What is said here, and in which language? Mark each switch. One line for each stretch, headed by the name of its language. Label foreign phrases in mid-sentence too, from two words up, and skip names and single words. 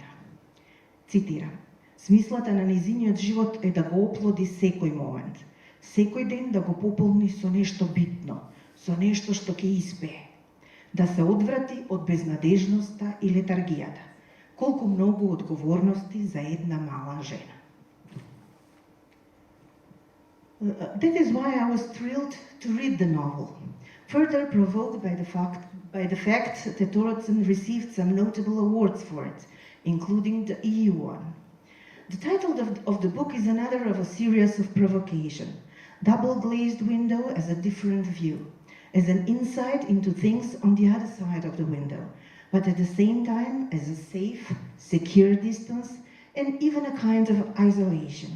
Macedonian: Цитирам: смислата на низиниот живот е да го оплоди секој момент, секој ден да го пополни со нешто битно, со нешто што ќе испее, да се одврати од безнадежноста и летаргијата. Колку многу одговорности за една мала жена.
English: That is why I was thrilled to read the novel, further provoked by the fact that Thoroddsen received some notable awards for it, including the EU one. The title of the book is another of a series of provocation, double-glazed window as a different view, as an insight into things on the other side of the window, but at the same time as a safe, secure distance and even a kind of isolation.